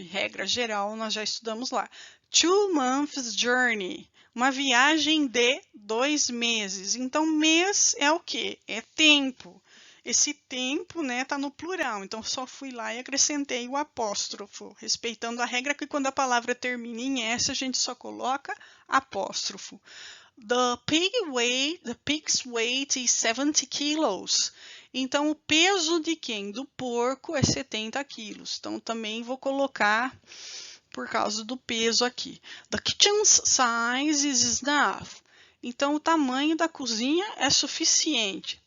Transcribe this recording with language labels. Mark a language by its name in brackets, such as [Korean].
[Portuguese] Regra geral, nós já estudamos lá. [English] 2 months journey, [Portuguese] uma viagem de 2 meses. Então, mês é o quê? É tempo. Esse tempo, né, tá no plural. Então, só fui lá e acrescentei o apóstrofo, respeitando a regra que quando a palavra termina em S, a gente só coloca apóstrofo. [English] The pig's weight is 70 kilos. [Portuguese] Então, o peso de quem? Do porco é 70 quilos. Então, também vou colocar por causa do peso aqui. [English] The kitchen's size is enough. [Portuguese] Então, o tamanho da cozinha é suficiente.